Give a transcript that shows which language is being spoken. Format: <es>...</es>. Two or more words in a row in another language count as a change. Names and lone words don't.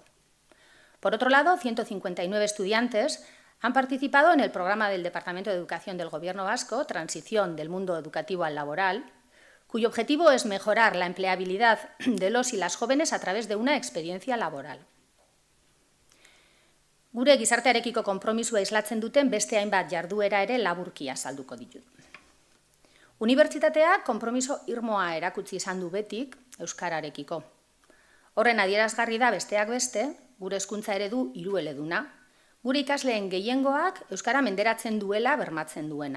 <es>Por otro lado, 159 estudiantes han participado en el programa del Departamento de Educación del Gobierno vasco, Transición del mundo educativo al laboral, cuyo objetivo es mejorar la empleabilidad de los y las jóvenes a través de una experiencia laboral.</es> <eu>Gure gizartearekiko konpromisua islatzen duten beste hainbat jarduera ere laburki azalduko ditut. Unibertsitateak konpromiso irmoa erakutsi izan du betik euskararekiko. Horren adierazgarri da besteak beste, gure hezkuntza eredu hirueleduna, gure ikasleen gehiengoak euskara menderatzen duela bermatzen duena.</eu>